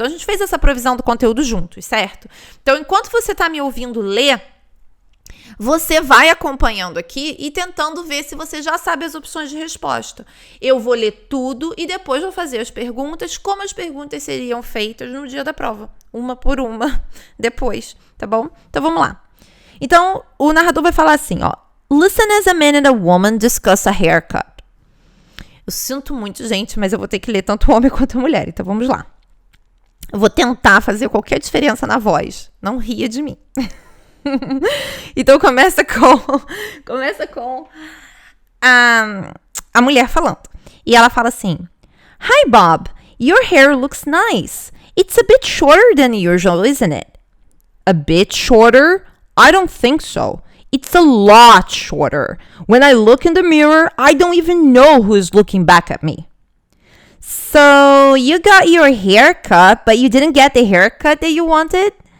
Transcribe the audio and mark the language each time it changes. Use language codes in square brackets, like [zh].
[pt] Então, a gente fez essa previsão do conteúdo juntos, certo? Então, enquanto você tá me ouvindo ler, você vai acompanhando aqui e tentando ver se você já sabe as opções de resposta. Eu vou ler tudo e depois vou fazer as perguntas, como as perguntas seriam feitas no dia da prova. Uma por uma, depois, tá bom? Então, vamos lá. Então, o narrador vai falar assim, ó. [en] Listen as a man and a woman discuss a haircut. [pt] Eu sinto muito, gente, mas eu vou ter que ler tanto o homem quanto a mulher. Então, vamos lá. Eu vou tentar fazer qualquer diferença na voz. Não ria de mim. Então, começa com a mulher falando. E ela fala assim, [en] Hi, Bob. Your hair looks nice. It's a bit shorter than usual, isn't it? A bit shorter? I don't think so. It's a lot shorter. When I look in the mirror, I don't even know who is looking back at me. So, you got your hair cut, but you didn't get the haircut that you wanted?